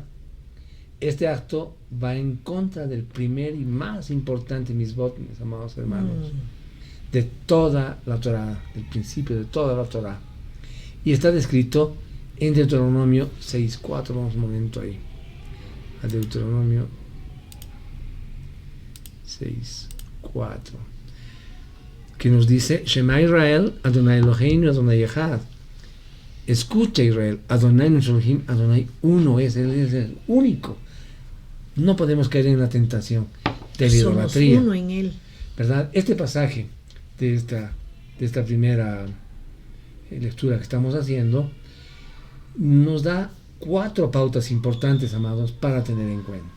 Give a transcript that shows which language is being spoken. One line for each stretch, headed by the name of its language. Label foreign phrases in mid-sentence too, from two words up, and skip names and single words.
Spanish: Este acto va en contra del primer y más importante misbot, mis amados hermanos, de toda la Torá, del principio de toda la Torá. Y está descrito en Deuteronomio 6:4, vamos un momento ahí, a Deuteronomio 6:4, que nos dice:
Hebrew: שמע ישראל, אדוני אלוהינו, אדוני אחד.
Spanish: Escucha, Israel, Adonai nuestro Elohim, Adonai uno es, Él es el único. No podemos caer en la tentación de la idolatría. Somos uno en Él, ¿verdad? Este pasaje de esta primera lectura que estamos haciendo nos da 4 pautas importantes, amados, para tener en cuenta.